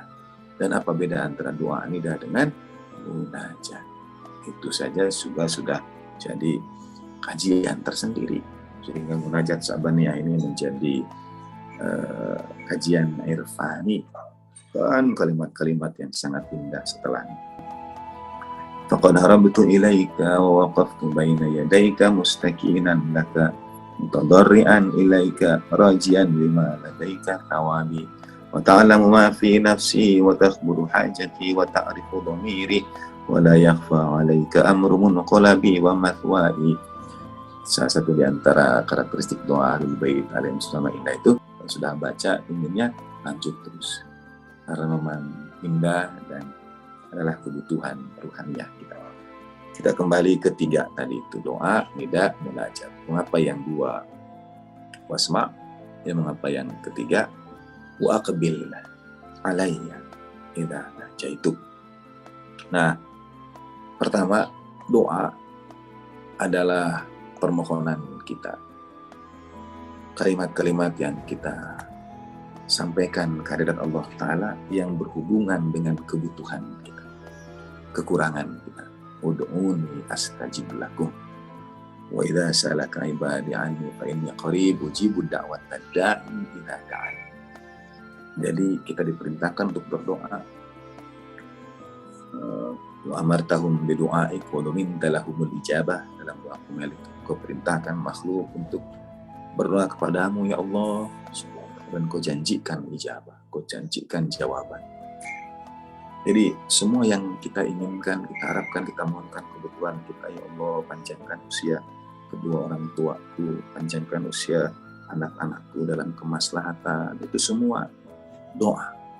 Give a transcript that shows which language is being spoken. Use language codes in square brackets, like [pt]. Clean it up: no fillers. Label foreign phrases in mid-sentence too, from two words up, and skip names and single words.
[id] Dan apa beda antara doa nida dengan munajat? Itu saja sudah jadi kajian tersendiri. Sehingga munajat Sa'baniyah ini menjadi kajian irfani, dan kalimat-kalimat yang sangat indah setelahnya. [ar] فقد هربت إليك ووقفت بين يديك مستكينا لك متضرعا إليك راجيا لما لديك ثوابي وتعلم ما في نفسي وتخبر حاجتي وتعرف ضميري ولا يخفى عليك أمر منقلبي ومثواي. [id] Salah satu di antara karakteristik doa Ahlul Bait [ar] عليه السلام [id] indah itu, sudah baca inginnya lanjut terus, karena memang indah dan adalah kebutuhan ruhaniyah kita. Kita kembali ke 3 tadi itu, doa, nida, munajat. Mengapa yang 2 wasma? Ya, mengapa yang ketiga [ar] وأقبل علي إذا ناجيت? [id] Nah, pertama, doa adalah permohonan kita, kalimat-kalimat yang kita sampaikan kehadirat Allah Ta'ala yang berhubungan dengan kebutuhan kita, kekurangan kita. [ar] ادعوني أستجب لكم وإذا سألك عبادي عني فإني قريب أجيب دعوة الداع إذا دعان. [id] Jadi kita diperintahkan untuk berdoa. [ar] وأمرتهم بدعائك وضمنت لهم الإجابة. [id] Dalam doa Qumel itu kau perintahkan makhluk untuk berdoa kepadamu ya Allah, dan kau janjikan ijabah, kau janjikan jawaban. Jadi semua yang kita inginkan, kita harapkan, kita mohonkan kebutuhan kita, ya Allah, panjangkan usia kedua orang tuaku, panjangkan usia anak-anakku dalam kemaslahatan, itu semua doa.